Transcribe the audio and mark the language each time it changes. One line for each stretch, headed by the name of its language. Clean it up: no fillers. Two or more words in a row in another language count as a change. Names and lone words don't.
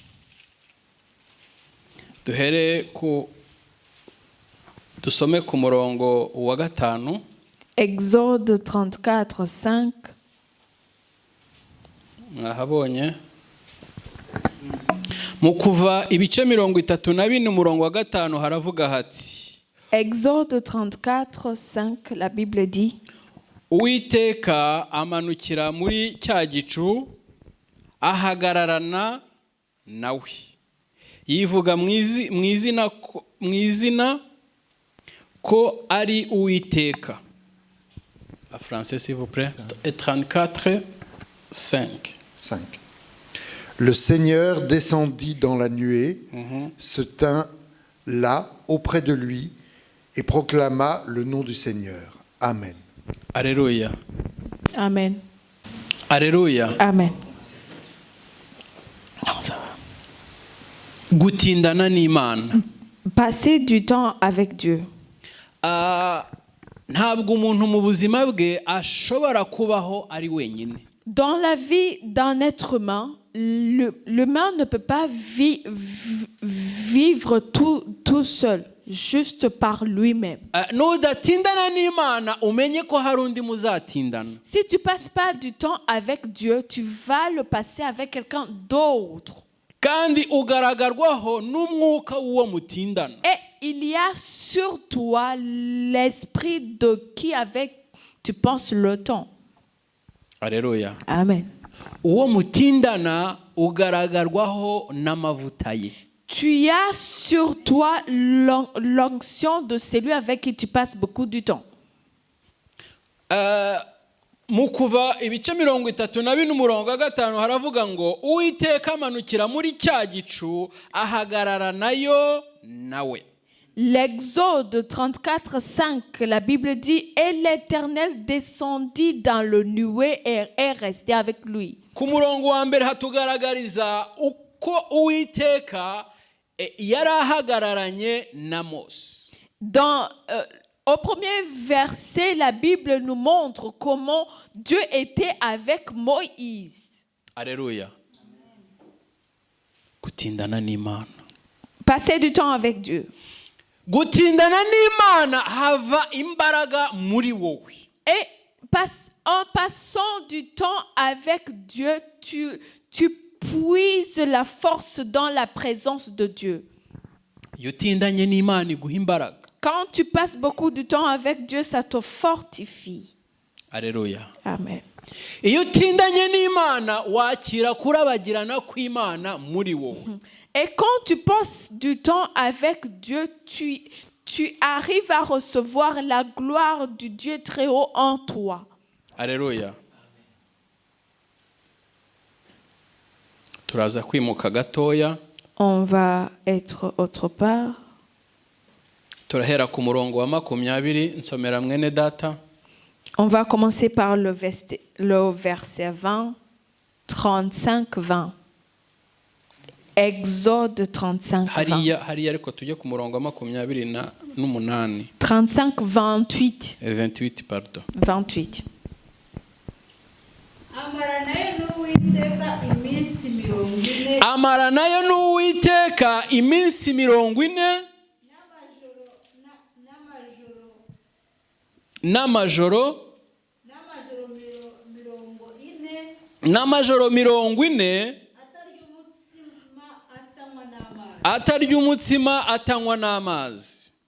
French: Exode 34, 5. Exode 34, 5, la Bible dit
Kinyarwanda: Uwiteka amanukira muri cya gicu ahagararana nawe yivuga mu izina ko ari Uwiteka.
French: En français s'il vous plaît. 34 5. Le Seigneur descendit dans la nuée, se tint là auprès de lui et proclama le nom du Seigneur. Amen. Alléluia. Amen. Alléluia. Amen. Non, ça va.
Kinyarwanda: Gutindana n'Imana.
French: Passer du temps avec Dieu.
Kinyarwanda: Ntabwo umuntu mu buzima bwe ashobora kubaho ari wenyine.
French: Dans la vie d'un être humain, l'humain ne peut pas vivre tout seul, juste par lui-même. Si tu passes pas du temps avec Dieu, tu vas le passer avec quelqu'un d'autre.
Kinyarwanda: Kandi ugaragarwaho n'umwuka w'uwo mutindana.
French: Et il y a sur toi l'esprit de qui avec tu penses le temps. Alléluia. Amen.
Kinyarwanda: Uwo mutindana ugaragarwaho n'amavuta ye.
French: Tu as sur toi l'onction de celui avec qui tu passes beaucoup du temps.
Kinyarwanda: Mu kuva ibice 34:5 haravuga ngo Uwiteka amanukira muri cya gicu ahagarara nayo nawe.
French: L'Exode 34:5, la Bible dit, et l'Éternel descendit dans le nuée et est resté avec lui.
Kinyarwanda: Ku murongo wa mbere hatugaragariza uko Uwiteka yari ahagararanye na Mose.
French: Dans Au premier verset, la Bible nous montre comment Dieu était avec Moïse. Alléluia.
Kinyarwanda: Gutindana n'Imana.
French: Passer du temps avec Dieu.
Kinyarwanda: Gutindana n'Imana hava imbaraga muri wowe.
French: Et en passant du temps avec Dieu, tu puises la force dans la présence de Dieu.
Kinyarwanda: Iyo utindanye n'Imana iguha imbaraga.
French: Quand tu passes beaucoup de temps avec Dieu, ça te fortifie. Alléluia. Amen.
Kinyarwanda: Iyo utindanye n'Imana wakira kurabagirana kw'Imana muri wowe.
French: Et quand tu passes du temps avec Dieu, tu arrives à recevoir la gloire du Dieu très haut en toi. Alléluia.
Kinyarwanda: Turaza kwimuka gatoya.
French: On va être autre part.
Kinyarwanda: Turahera ku murongo wa 20 nsomera mwene data.
French: On va commencer par le verset 20, 35-20. Exode 35, 20.
Kinyarwanda: Hariya ariko tujye ku murongo wa 28. 35, 28.
French: 28, pardon. 28.
Kinyarwanda: Amara nayo n'Uwiteka iminsi 40 n'amajoro 40 atarya umutsima atanywa n'amazi.